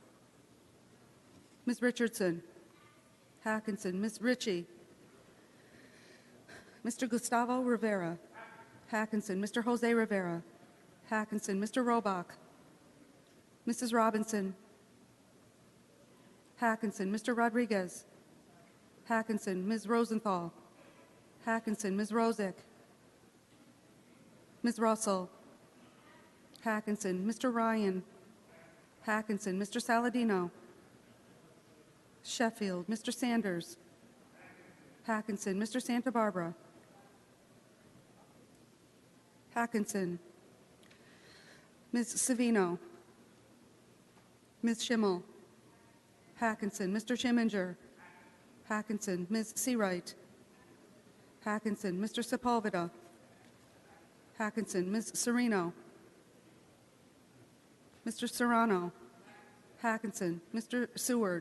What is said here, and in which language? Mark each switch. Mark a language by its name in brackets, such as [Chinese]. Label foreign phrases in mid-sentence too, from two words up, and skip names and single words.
[English] Ms. Richardson. Hackinson. Ms. Ritchie. Mr. Gustavo Rivera. Hackinson. Mr. Jose Rivera. Hackinson. Mr. Robach. Mrs. Robinson. Hackinson. Mr. Rodriguez. Hackinson. Ms. Rosenthal. Hackinson. Ms. Rosick. Ms. Russell. Hackinson. Mr. Ryan. Hackinson. Mr. Saladino. Sheffield. Mr. Sanders. Hackinson. Mr. Santa Barbara. Hackinson. Ms. Savino. Ms. Schimmel. Hackinson. Mr. Schimminger. Hackinson. Ms. Seawright. Hackinson. Mr. Sepulveda. Hackinson. Ms. Sereno. Mr. Serrano. Hackinson. Mr. Seward.